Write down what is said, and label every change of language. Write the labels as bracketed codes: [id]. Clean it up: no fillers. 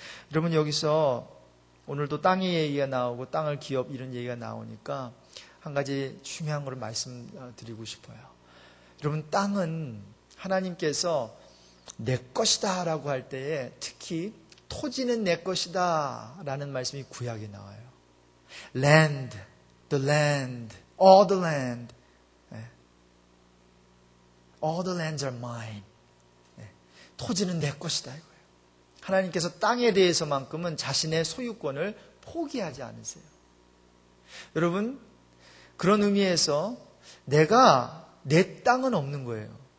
[ko] 여러분, 여기서 오늘도 땅의 얘기가 나오고 땅을 기업 이런 얘기가 나오니까 한 가지 중요한 걸 말씀드리고 싶어요. 여러분, 땅은 하나님께서 내 것이다 라고 할 때에 특히 토지는 내 것이다 라는 말씀이 구약에 나와요. [en] Land, the land, all the land. All the lands are mine. [ko] 토지는 내 것이다 이거예요. 하나님께서 땅에 대해서만큼은 자신의 소유권을 포기하지 않으세요. 여러분, 그런 의미에서 내가 내 땅은 없는 거예요.